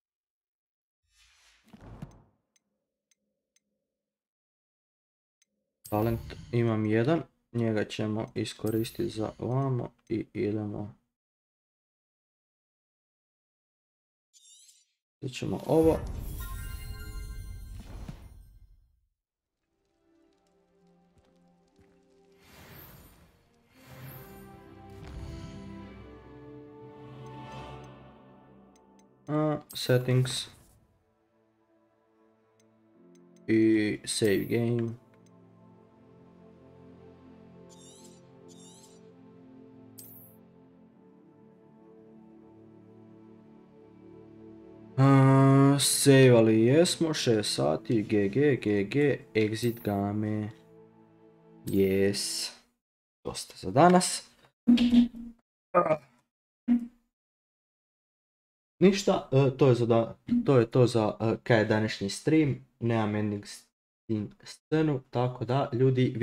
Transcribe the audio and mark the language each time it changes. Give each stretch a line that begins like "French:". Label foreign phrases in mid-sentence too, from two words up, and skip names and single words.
Croatian: Talent imam jedan. Njega ćemo iskoristiti za ovamo i idemo. Sada ćemo ovo. Settings.
English: I save game.
Croatian: Save-ali jesmo, 6 sati,
English: GG, exit game.
Croatian: Yes. Dosta za danas. Ništa, to je to za kaj današnji stream. Nemam ending scenu, tako da ljudi...